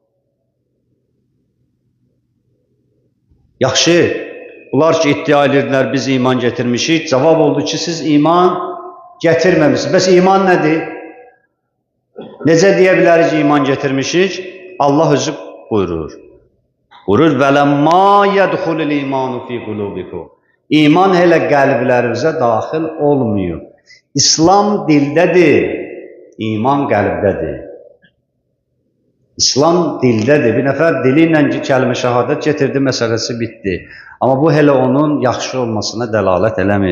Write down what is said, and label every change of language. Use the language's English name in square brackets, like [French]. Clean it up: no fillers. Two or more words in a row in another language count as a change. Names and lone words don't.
[Azerbaijani] Yaxşı, bunlar ki, iddia edirdilər, biz iman getirmişik. Cavab oldu ki, siz iman getirməmişsiniz. Bəs iman nədir? Necə deyə bilərik ki, iman getirmişik? Allah özü buyurur. Buyurur, [Arabic] ولما يدخل الإيمان في قلوبكم. [Azerbaijani] İman hələ qəlblərinizə daxil olmuyor. İslam dildədir, iman qəlbdədir. İslam dildədir. Bir nəfər dili ilə kəlmə şəhadət getirdi, məsələsi bitdi. Amma bu hələ onun yaxşı olmasına dəlalət eləmir.